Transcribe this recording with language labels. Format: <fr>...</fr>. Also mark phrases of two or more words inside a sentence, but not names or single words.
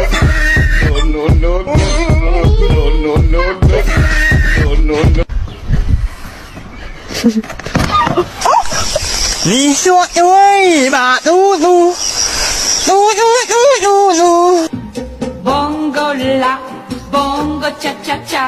<en>No, no, no, no. No, no, no, no. No, no, no.</en> <zh>你说对吧，嘟嘟，嘟嘟嘟嘟嘟。 Bongo la, bongo cha cha cha.</zh>